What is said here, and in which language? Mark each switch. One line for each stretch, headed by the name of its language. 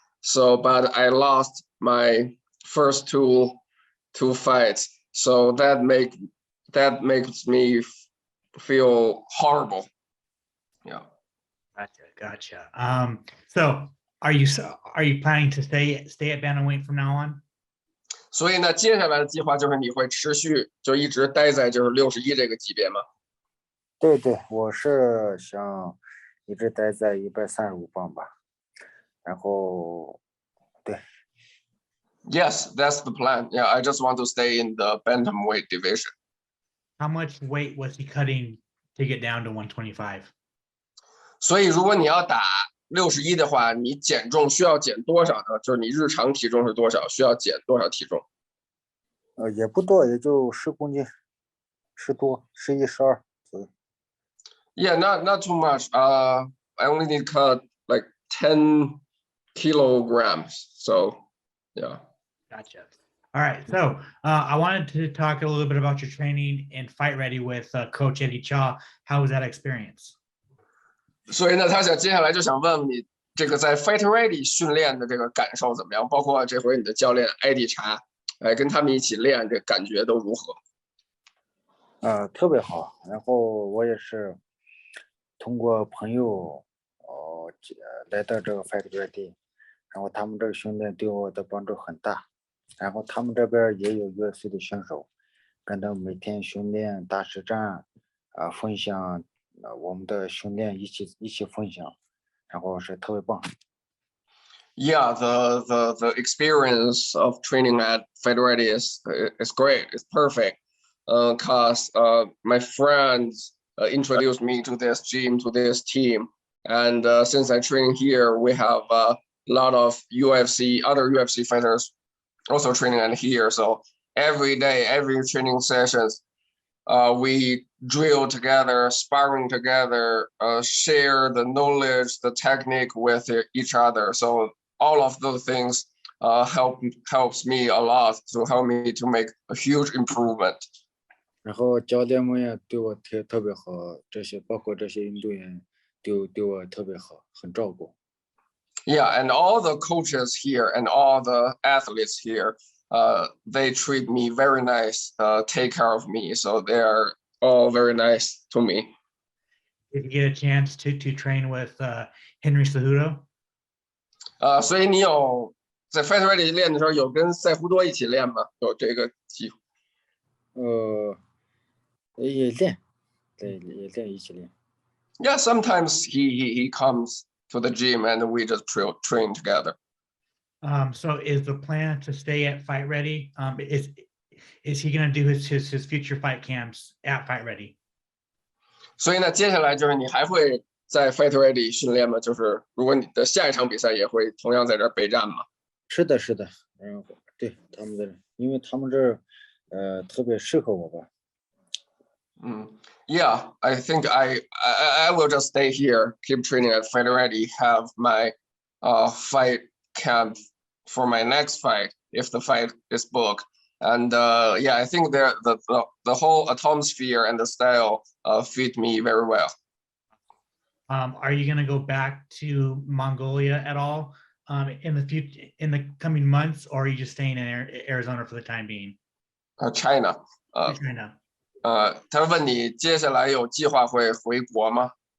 English: So, but I lost my first two fights, so that makes me feel horrible. Yeah. Gotcha. So are you planning to stay at bantamweight from now on?
Chinese: 所以呢，接下来的计划就是你会持续就一直待在就是61这个级别吗？对对，我是想一直待在135磅吧。然后，对。
English: Yes, that's the plan. Yeah, I just want to stay in the bantamweight division. How much weight was he cutting to get down to 125?
Chinese: 所以如果你要打61的话，你减重需要减多少呢？就是你日常体重是多少，需要减多少体重？也不多，也就10公斤，10多，11、12左右。
English: Yeah, not too much. I only need cut like 10 kilograms. So, yeah. Gotcha. All right. So I wanted to talk a little bit about your training and fight ready with Coach Eddie Cha. How was that experience?
Chinese: 所以呢，他接下来就想问问你，这个在 Fight Ready 训练的这个感受怎么样？包括这回你的教练艾迪查，跟他们一起练，这感觉都如何？特别好。然后我也是通过朋友来到这个 Fight Ready，然后他们这个训练对我的帮助很大。然后他们这边也有 UFC 的选手，跟他们每天训练、打实战，分享我们的训练，一起分享，然后是特别棒。
English: Yeah, the experience of training at Fight Ready is great. It's perfect. Cause my friends introduced me to this gym, to this team, and since I train here, we have a lot of other UFC fighters also training at here. So every day, every training sessions, we drill together, sparring together, share the knowledge, the technique with each other. So all of those things helps me a lot to help me to make a huge improvement.
Chinese: 然后教练们也对我特别好，包括这些运动员对我特别好，很照顾。
English: Yeah, and all the coaches here and all the athletes here, they treat me very nice, take care of me. So they are all very nice to me. Did you get a chance to train with Henry Cejudo?
Chinese: 所以你有在 Fight Ready 练的时候有跟赛胡多一起练吗？有这个机会？也练，对，也练一起练。
English: Yeah, sometimes he comes to the gym and we just train together. So is the plan to stay at Fight Ready? Is he going to do his future fight camps at Fight Ready?
Chinese: 所以呢，接下来就是你还会在 Fight Ready 训练吗？就是如果你的下一场比赛也会同样在这儿备战吗？是的，是的，然后对他们的，因为他们这儿特别适合我吧。
English: Yeah, I think I will just stay here, keep training at Fight Ready, have my fight camp for my next fight if the fight is booked. And yeah, I think the whole atmosphere and the style fit me very well. Are you going to go back to Mongolia at all in the future, in the coming months, or are you just staying in Arizona for the time being? China. China.
Chinese: 他问你接下来有计划会回国吗？